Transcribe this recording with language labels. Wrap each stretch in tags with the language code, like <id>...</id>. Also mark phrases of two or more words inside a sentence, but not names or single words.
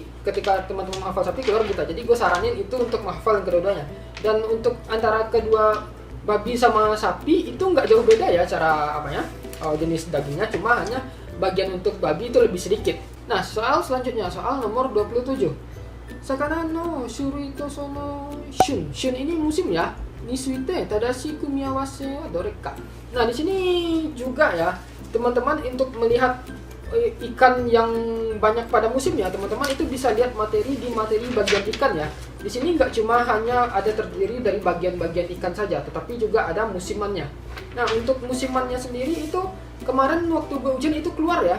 <id>Ketika teman-teman menghafal sapi keluar buta. Jadi gue saranin itu untuk menghafal yang kedua-duanya. Dan untuk antara kedua babi sama sapi itu nggak jauh beda ya cara jenis dagingnya, cuma hanya bagian untuk babi itu lebih sedikit. Nah, soal selanjutnya, soal nomor 27.</id> <ja>魚の種類とその旬.</ja> <id>Shun ini musim ya.</id> <ja>について正しい組み合わせはどれか.</ja> <id>Nah, di sini juga ya, teman-teman untuk melihat ikan yang banyak pada musimnya, teman-teman itu bisa lihat materi bagian ikan ya. Di sini nggak cuma hanya ada terdiri dari bagian-bagian ikan saja, tetapi juga ada musimannya. Nah, untuk musimannya sendiri itu kemarin waktu gue ujian itu keluar ya.</id>